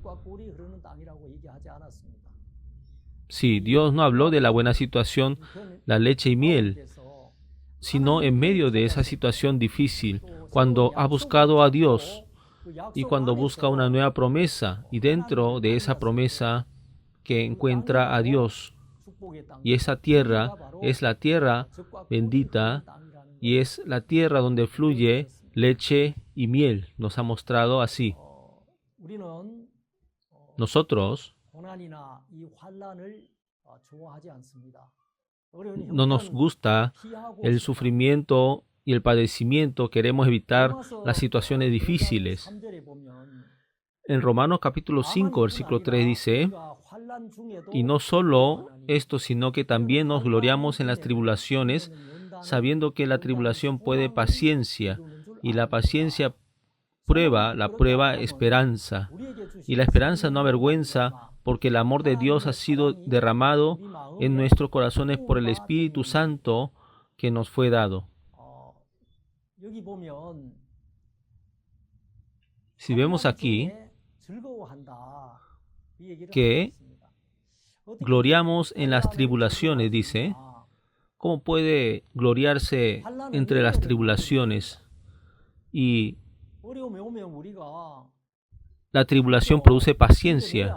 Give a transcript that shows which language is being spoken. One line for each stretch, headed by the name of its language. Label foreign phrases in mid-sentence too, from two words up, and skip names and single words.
Spanish: Sí, Dios no habló de la buena situación, la leche y miel, sino en medio de esa situación difícil, cuando ha buscado a Dios y cuando busca una nueva promesa y dentro de esa promesa que encuentra a Dios. Y esa tierra es la tierra bendita, y es la tierra donde fluye leche y miel. Nos ha mostrado así.
Korean: 우리는
Spanish: Nosotros
Korean: 고난이나 이 환난을 좋아하지 않습니다. 어려운
Spanish: no nos
Korean: 형편을
Spanish: gusta
Korean: 피하고
Spanish: el
Korean: 싶다.
Spanish: sufrimiento y el padecimiento, queremos evitar
Korean: 로마서
Spanish: las situaciones
Korean: 5장
Spanish: difíciles.
Korean: 3절에 보면
Spanish: En Romanos capítulo 5, versículo 3 dice,
Korean: 우리가 환난 중에도
Spanish: y no solo esto, sino que también nos gloriamos en las tribulaciones, sabiendo que la tribulación puede paciencia, y la paciencia prueba, la prueba esperanza, y la esperanza no avergüenza, porque el amor de Dios ha sido derramado en nuestros corazones por el Espíritu Santo que nos fue dado.
Korean: 여기 보면
Spanish: Si vemos aquí que gloriamos en las tribulaciones, dice, ¿cómo puede gloriarse entre las tribulaciones? Y la tribulación produce paciencia.